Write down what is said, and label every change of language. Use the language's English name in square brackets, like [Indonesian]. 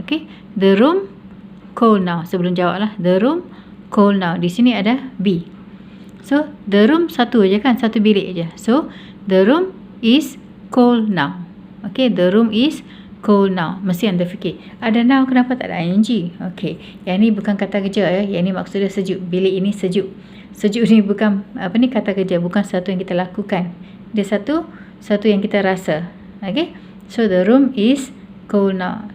[English] Okey, the room cold now. [Malay] Sebelum jawab lah, [English] the room cold now. [Malay] Di sini ada B. [English] So the room [Malay] satu aja kan, satu bilik aja. [English] So the room is cold now. Okey, the room is cold now. [Malay] Mesti anda fikir, ada now kenapa tak ada ing? Okey, yang ni bukan kata kerja ya. Yang ni maksudnya sejuk. Bilik ini sejuk. Sejuk ni bukan kata kerja, bukan satu yang kita lakukan. Dia satu yang kita rasa. [English] Okey, so the room is cold now.